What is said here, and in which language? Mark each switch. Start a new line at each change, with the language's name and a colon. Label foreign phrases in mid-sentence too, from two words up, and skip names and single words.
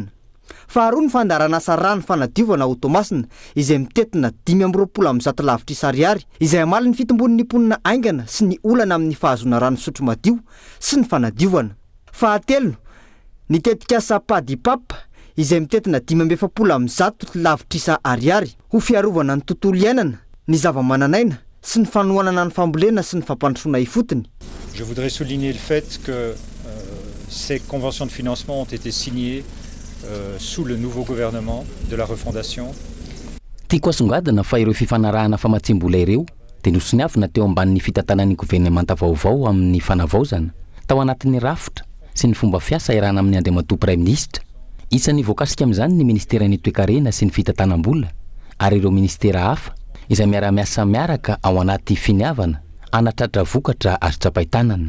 Malagasy: Faharoa ny fandaran'asa rano fanadiovana ao Toamasina izay mitetina 520 lavitrisa ariary izay amaly ny fitombon'ny mponina aingana sy ny olana amin'ny fahazona rano fisotro madio sy ny fanadiovana. Fahatelo ny tetikasa Padipapa izay mitetina 570 lavitrisa ariary ho fiarovana ny tontolo iainana, ny zava-mananaina sy ny fanohanana ny fambolena sy ny fampandrosoana ifotony.
French: Je voudrais souligner le fait que ces conventions de financement ont été signées sous le nouveau gouvernement de la refondation.
Malagasy: Tiako asongadina fa ireo fifanarahana famatsim-bola ireo dia nosoniavina teo ambanin'ny fitantanan'ny gouvernemanta vaovao amin'ny fanavaozana tao anatin'ny rafitra sy ny fomba fiasa irana amin'ny andriamatoa
French: Prime Ministre.
Malagasy: Isan'ny voakasika amin'izany ny ministeran'ny toekarena sy ny fitantanam-bola ary ireo ministera hafa izay miara-miasa miaraka ao anaty finiavana anatratra vokatra azo tsapahitanana.